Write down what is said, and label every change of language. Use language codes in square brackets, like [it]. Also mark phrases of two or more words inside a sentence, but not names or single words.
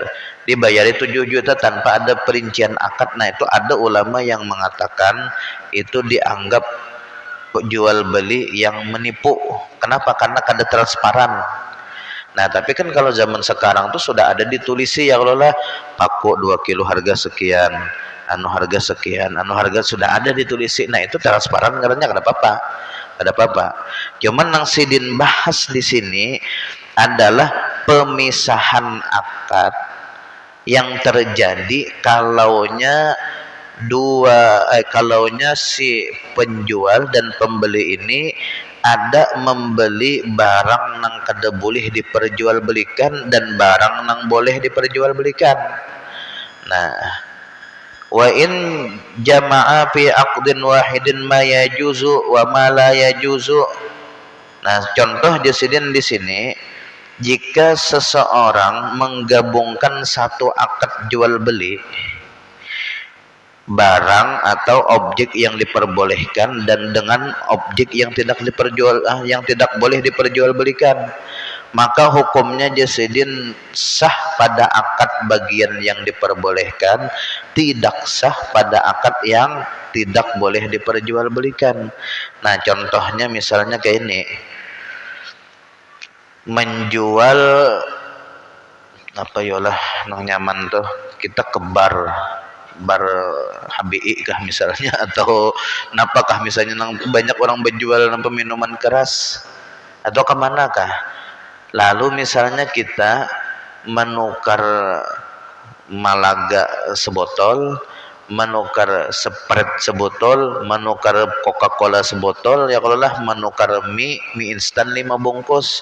[id] Dibayari 7 juta tanpa ada perincian akad. Nah itu ada ulama yang mengatakan itu dianggap jual beli yang menipu. Kenapa? [bjn] Karena kada transparan. Nah tapi kan kalau zaman sekarang tuh sudah ada ditulisi ya kalau lah paku 2 kilo harga sekian, anu harga sekian, anu harga sudah ada ditulis. Nah itu transparan ngarannya kada apa-apa, kada apa-apa. Cuman yang sidin bahas di sini adalah pemisahan akad yang terjadi kalaunya kalaunya si penjual dan pembeli ini ada membeli barang nang kada boleh diperjualbelikan dan barang nang boleh diperjualbelikan. [id] Nah, [ar] وإن جمع في عقد واحد ما يجوز وما لا يجوز. [id] Nah, contoh jasidin di sini, jika seseorang menggabungkan satu akad jual beli barang atau objek yang diperbolehkan dan dengan objek yang tidak boleh diperjualbelikan, maka hukumnya jasidin sah pada akad bagian yang diperbolehkan, tidak sah pada akad yang tidak boleh diperjualbelikan. [bjn] Nah, contohnya misalnya kayak ini, menjual apa yolah nang nyaman tuh, kita ke bar HBI kah misalnya, atau napakah misalnya nang banyak orang berjual nang peminuman keras, atau kemana kah, lalu misalnya kita menukar Malaga sebotol, menukar Sprite sebotol, menukar Coca-Cola sebotol, ya kalau lah menukar mie instan 5 bungkus.